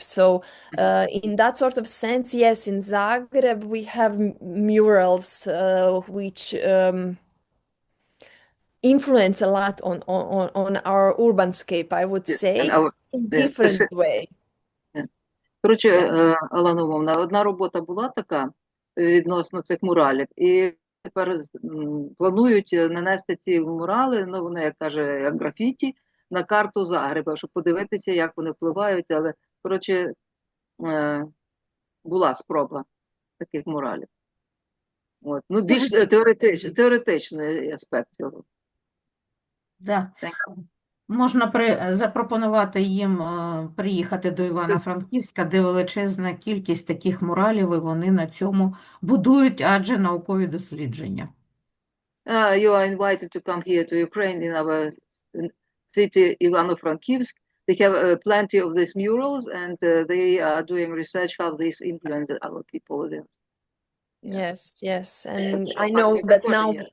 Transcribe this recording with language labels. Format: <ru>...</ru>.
<en>So in that sort of sense, yes, in Zagreb we have murals which influence a lot on our urban scape, I would say, in different way.</en> <uk>Коротше,</uk> <en>Yeah.</en> <uk>Алана Львовна, одна робота була така відносно цих муралів, і тепер планують нанести ці мурали, ну вони, як каже, як графіті, на карту Загреба, щоб подивитися, як вони впливають, але, коротше, була спроба таких муралів. От. Ну, більш теоретичний аспект цього. Да. Можна запропонувати їм приїхати до Івано-Франківська, де величезна кількість таких муралів, і вони на цьому будують, адже наукові дослідження.</uk> <en>You are invited to come here to Ukraine in our city Ivano-Frankivsk. They have plenty of these murals, and they are doing research how this influenced our people. Yes, yes, and I know that now.</en>